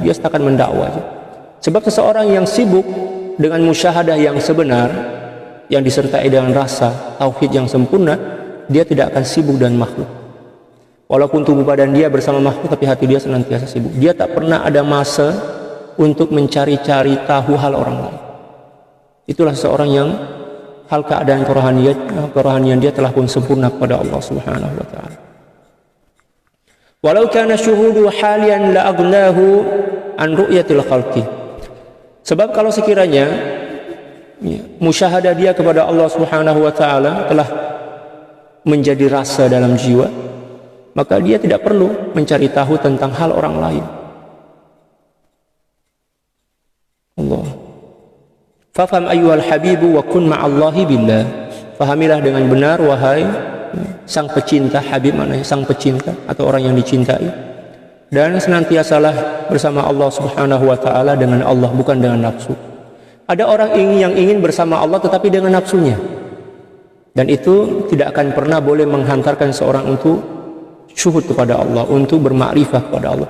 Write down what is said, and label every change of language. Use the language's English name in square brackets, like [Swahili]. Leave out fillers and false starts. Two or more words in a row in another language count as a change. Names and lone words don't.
[Malay] Dia setakat mendakwa saja. Sebab seseorang yang sibuk dengan musyahadah yang sebenar, yang disertai dengan rasa tauhid yang sempurna, dia tidak akan sibuk dengan makhluk. Walaupun tubuh badan dia bersama makhluk, tapi hati dia senantiasa sibuk. Dia tak pernah ada masa untuk mencari-cari tahu hal orang lain. Itulah seseorang yang hal keadaan kerohanian dia telah pun sempurna kepada Allah [Arabic] سبحانه وتعالى. ولو كان شهوده حاليا لأغناه عن رؤية الخلق. [Malay] Sebab kalau sekiranya musyahadah dia kepada Allah [Arabic] سبحانه وتعالى [Malay] telah menjadi rasa dalam jiwa, maka dia tidak perlu mencari tahu tentang hal orang lain. Allah. [Arabic] فافهم أيها الحبيب وكن مع الله بالله. [Malay] Fahamilah dengan benar wahai sang pecinta. Habib maknanya sang pecinta atau orang yang dicintai, dan senantiasalah bersama Allah [Arabic] سبحانه وتعالى [Malay] dengan Allah, bukan dengan nafsu. Ada orang yang ingin bersama Allah tetapi dengan nafsunya, dan itu tidak akan pernah boleh menghantarkan seorang untuk syuhud kepada Allah, untuk bermakrifah kepada Allah.